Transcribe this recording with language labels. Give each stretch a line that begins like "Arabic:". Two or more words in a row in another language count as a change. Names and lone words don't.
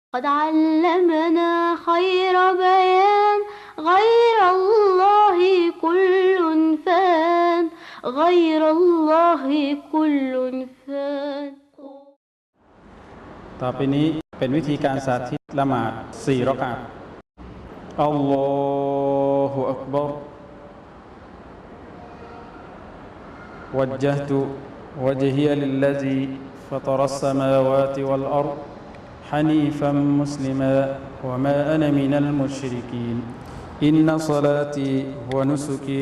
Arabic: قد علمنا خير بيان غير الله كل فان غير الله كل فان
Thai: ต่อไปนี้เป็นวิธีการสาธิตละหมาด4 รอกะอะห์
Arabic: الله أكبر وجهت وجهي للذي فطر السماوات والأرض حنيفا مسلما وما أنا من المشركين إن صلاتي ونسكي